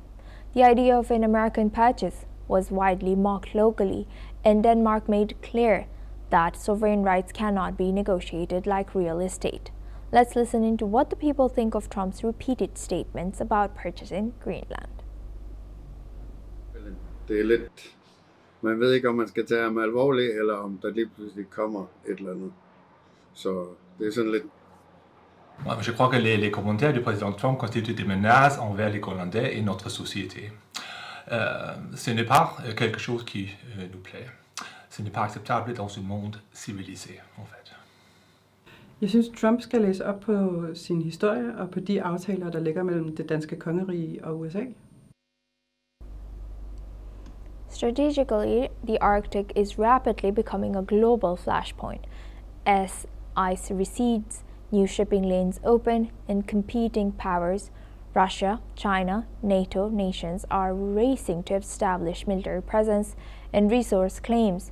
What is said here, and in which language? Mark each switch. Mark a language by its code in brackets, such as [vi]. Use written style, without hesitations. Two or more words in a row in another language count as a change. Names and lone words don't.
[en] The idea of an American purchase was widely mocked locally, and Denmark made clear that sovereign rights cannot be negotiated like real estate. Let's listen into what the people think of Trump's repeated statements about purchasing Greenland. [da] Det er lidt, man ved ikke, om man skal tage ham alvorligt, eller om der lige pludselig kommer et eller andet. Så det er sådan lidt. [fr] Je crois que les commentaires du président Trump constituent des menaces envers les Groenlandais et notre société. Ce n'est pas quelque chose qui nous plaît. Ce n'est pas acceptable dans un monde civilisé, en fait. [da] Jeg synes, Trump skal læse op på sin historie og på de aftaler, der ligger mellem det danske kongerige og USA. [en] Strategically, the Arctic is rapidly becoming a global flashpoint. As ice recedes, new shipping lanes open, and competing powers, Russia, China, NATO nations are racing to establish military presence and resource claims.